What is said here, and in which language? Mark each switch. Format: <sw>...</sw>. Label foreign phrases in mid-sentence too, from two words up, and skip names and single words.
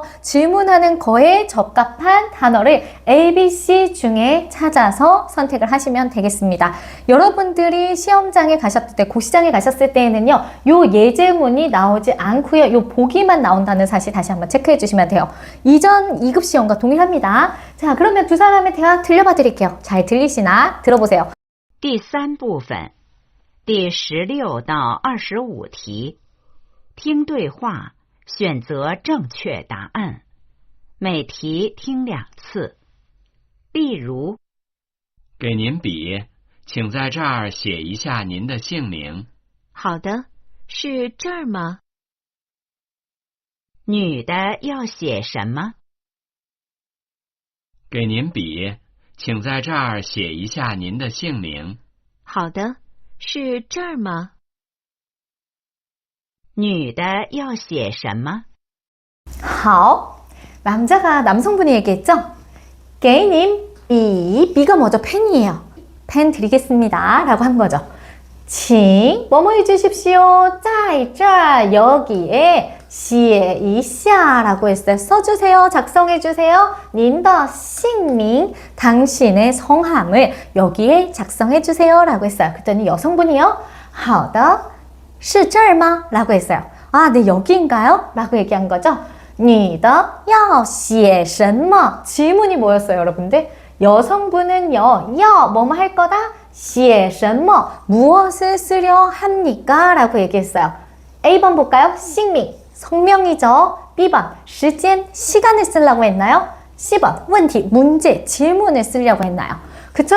<ko>질문하는 거에 적합한 단어를 A, B, C 중에 찾아서 선택을 하시면 되겠습니다. 여러분들이 시험장에 가셨을 때, 고시장에 가셨을 때에는요. 요 예제문이 나오지 않고요. 요 보기만 나온다는 사실 다시 한번 체크해 주시면 돼요. 이전 2급 시험과 동일합니다. 자, 그러면 두 사람의 대화 들려봐 드릴게요. 잘 들리시나? 들어보세요.</ko> <zh>第3部分，第16到25题，听对话，选择正确答案，每题听2次。例如，给您笔，请在这儿写一下您的姓名。好的，是这儿吗？女的要写什么？给您笔，请在这儿写一下您的姓名。好的，是这儿吗？女的要写什么？好，</zh> <ko>남자가 남성분이 얘기했죠?</ko> <zh>给您笔,</zh> <ko>비가 뭐죠? 펜이에요. 펜 드리겠습니다. 라고 한 거죠. 请, 뭐뭐 해주십시오.</ko> <zh>在这</zh> <ko>여기에</ko> <zh>写一下</zh> <ko>라고 했어요. 써주세요. 작성해주세요.</ko> <zh>您的姓名</zh> <ko>당신의 성함을 여기에 작성해주세요 라고 했어요. 그랬더니 여성분이요.</ko> <zh>好的是这儿吗?</zh> <ko>라고 했어요. 아, 네, 여기인가요? 라고 얘기한 거죠.</ko> <zh>你的要写什么?</zh> <ko>질문이 뭐였어요, 여러분들? 여성분은요, 要 뭐뭐 할 거다?</ko> <zh>写什么?</zh> <ko>무엇을 쓰려 합니까? 라고 얘기했어요. A번 볼까요? 姓名, 성명이죠. B번, 时间, 시간을 쓰려고 했나요? C번, 问题, 문제, 질문을 쓰려고 했나요? 그쵸?</ko>